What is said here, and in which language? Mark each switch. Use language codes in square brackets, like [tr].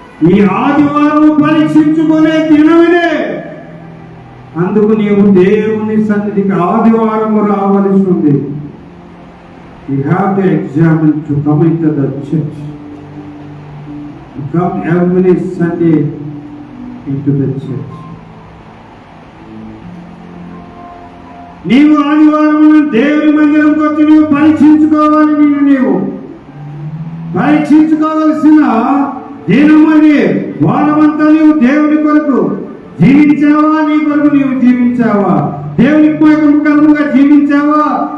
[te] ఈ ఆదివారం పరీక్షించుకునే దినమిదే. అందుకు నీవు దేవుని సన్నిధికి ఆదివారం రావాల్సి ఉంది. [en] You have to examine to come into the church. You come every Sunday into the church. [te] నీవు ఆదివారం దేవుని మందిరంకి వచ్చి నీవు పరీక్షించుకోవాలి. నీవు పరీక్షించుకోవలసిన దినమది. వారమంతా నీవు దేవుని కొరకు జీవించావా? నీ కొరకు నీవు జీవించావా? దేవునికి కలుగుగా జీవించావా?